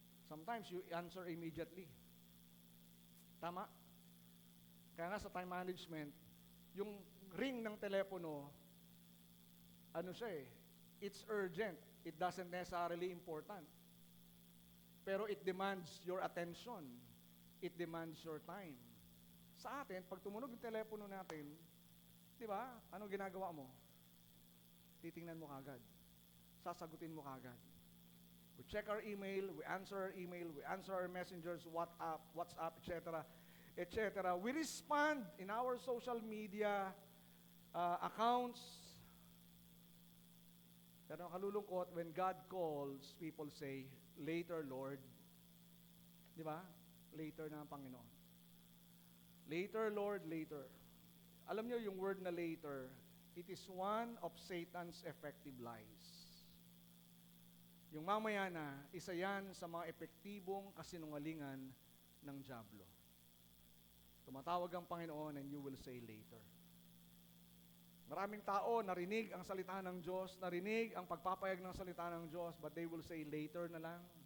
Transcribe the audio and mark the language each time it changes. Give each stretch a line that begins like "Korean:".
English: Sometimes you answer immediately.
Filipino: Tama? Kaya nga sa time management, yung ring ng telepono, ano siya
English: it's urgent. It doesn't necessarily important. Pero it demands your attention. It demands your time.
Filipino: Sa atin, pag tumunog yung telepono natin, di ba? Anong ginagawa mo? Titingnan mo kagad. Sasagutin mo kagad.
English: We check our email, we answer our email, we answer our messengers, WhatsApp, etc. etc. We respond in our social media accounts.
Filipino: Pero ang kalulungkot,
English: when God calls, people say, later, Lord.
Filipino: Di ba? Later na ang Panginoon.
English: Later, Lord, later.
Filipino: Alam niyo yung word na later,
English: it is one of Satan's effective lies.
Filipino: Yung mamaya na, isa yan sa mga epektibong kasinungalingan ng dyablo. Tumatawag ang Panginoon
English: and you will say later.
Filipino: Maraming tao narinig ang salita ng Diyos, narinig ang pagpapayag ng salita ng Diyos,
English: but they will say later
Filipino: na lang.